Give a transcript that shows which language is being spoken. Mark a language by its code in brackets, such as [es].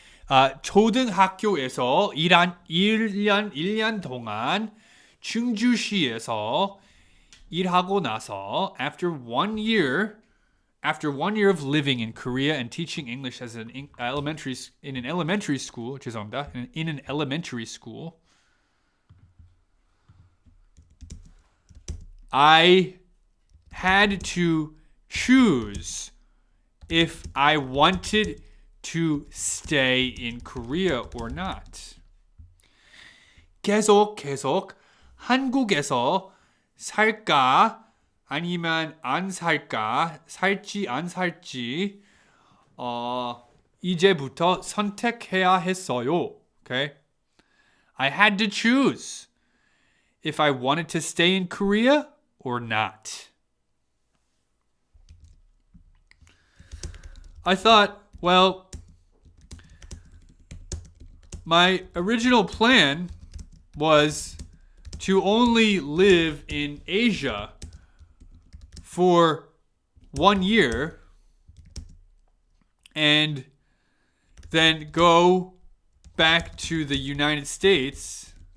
[ko] 초등학교에서 1년 동안 충주시에서 일하고 나서 [en] after 1 year of living in Korea and teaching English as in an elementary school, I had to choose if I wanted to stay in Korea or not. [ko] 계속 한국에서 살까 아니면 안 살까, 살지 안 살지 이제부터 선택해야 했어요. [en] Okay? I had to choose if I wanted to stay in Korea or not. I thought, well, my original plan was to only live in Asia for 1 year and then go back to the United States